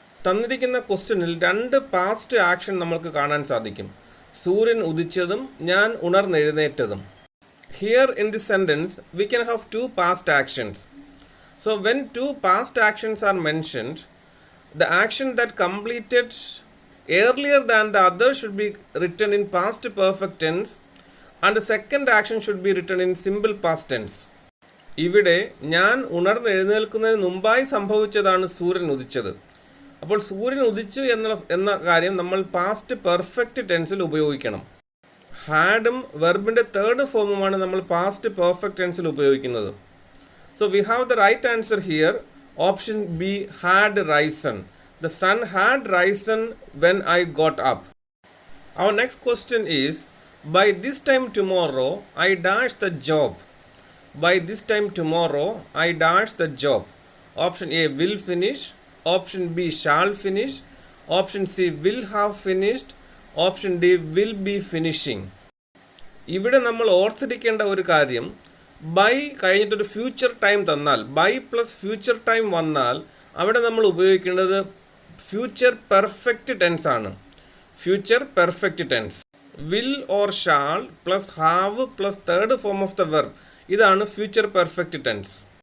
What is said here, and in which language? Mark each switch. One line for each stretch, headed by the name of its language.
Malayalam: തന്നിരിക്കുന്ന ക്വസ്റ്റ്യനിൽ രണ്ട് പാസ്റ്റ് ആക്ഷൻ നമ്മൾക്ക് കാണാൻ സാധിക്കും. സൂര്യൻ ഉദിച്ചതും ഞാൻ ഉണർന്നെഴുന്നേറ്റതും.
English: Here in this sentence we can have two past actions. So when two past actions are mentioned, the action that completed earlier than the other should be written in past perfect tense and the second action should be written in simple past tense.
Malayalam: ഇവിടെ ഞാൻ ഉണർന്നെഴുന്നേൽക്കുന്നതിന് മുമ്പായി സംഭവിച്ചതാണ് സൂര്യൻ ഉദിച്ചത്. അപ്പോൾ സൂര്യൻ ഉദിച്ചു എന്ന കാര്യം നമ്മൾ പാസ്റ്റ് പെർഫെക്റ്റ് ടെൻസിൽ ഉപയോഗിക്കണം. ഹാഡും വെർബിൻ്റെ തേർഡ് ഫോമുമാണ് നമ്മൾ പാസ്റ്റ് പെർഫെക്റ്റ് ടെൻസിൽ ഉപയോഗിക്കുന്നത്.
English: So we have the right answer here. Option B, had risen. The sun had risen when I got up. Our next question is, by this time tomorrow I dash the job. By this time tomorrow I dash the job. Option A, will finish. Option B, shall finish. Option C, will have finished. Option D, will be finishing.
Malayalam: ഇവിടെ നമ്മൾ ഓർത്തിരിക്കേണ്ട ഒരു കാര്യം, by കഴിഞ്ഞിട്ടൊരു future time തന്നാൽ, by plus future time വന്നാൽ അവിടെ നമ്മൾ ഉപയോഗിക്കേണ്ടത് ഫ്യൂച്ചർ പെർഫെക്റ്റ് ടെൻസ് ആണ്.
English: Future perfect tense. Will or shall plus have plus third form of the verb, ഇതാണ് future perfect tense.